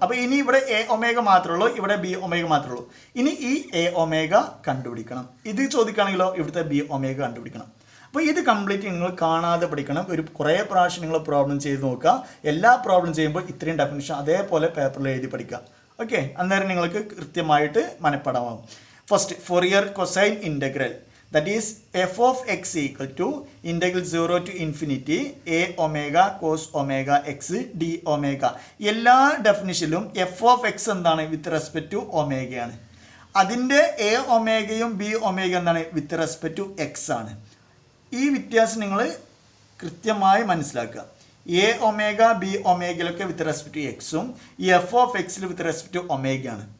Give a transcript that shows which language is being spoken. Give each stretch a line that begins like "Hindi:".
Malayalam: അപ്പോൾ ഇനി ഇവിടെ എ ഒമേഗ മാത്രമേ ഉള്ളൂ, ഇവിടെ ബി ഒമേഗ മാത്രമേ ഉള്ളൂ. ഇനി ഈ എ ഒമേഗ കണ്ടുപിടിക്കണം. ഇത് ചോദിക്കുകയാണെങ്കിലോ ഇവിടുത്തെ ബി ഒമേഗ കണ്ടുപിടിക്കണം. അപ്പോൾ ഇത് കംപ്ലീറ്റ് നിങ്ങൾ കാണാതെ പഠിക്കണം. കുറേ പ്രാവശ്യം നിങ്ങൾ പ്രോബ്ലം ചെയ്ത് നോക്കുക. എല്ലാ പ്രോബ്ലം ചെയ്യുമ്പോൾ ഇത്രയും ഡെഫിനിഷൻ അതേപോലെ പേപ്പറിൽ എഴുതി പഠിക്കുക. ഓക്കെ, അന്നേരം നിങ്ങൾക്ക് കൃത്യമായിട്ട് മനഃപ്പാടമാവും.
English: First Fourier cosine integral, that is f of x equal to integral 0 to infinity a omega cos omega x d omega.
Malayalam: എല്ലാ ഡെഫിനിഷനിലും എഫ് ഓഫ് എക്സ് എന്താണ് വിത്ത് റെസ്പെക്ട് ടു ഒമേഗയാണ്. അതിൻ്റെ എ ഒമേഗയും ബി ഒമേഗ എന്താണ് with respect to X ആണ്. ഈ വ്യത്യാസം നിങ്ങൾ കൃത്യമായി മനസ്സിലാക്കുക. A omega B ഒമേഗയിലൊക്കെ with respect to എക്സും ഈ എഫ് ഓഫ് എക്സിൽ വിത്ത് റെസ്പെക്ട് ടു ഒമേഗയാണ്.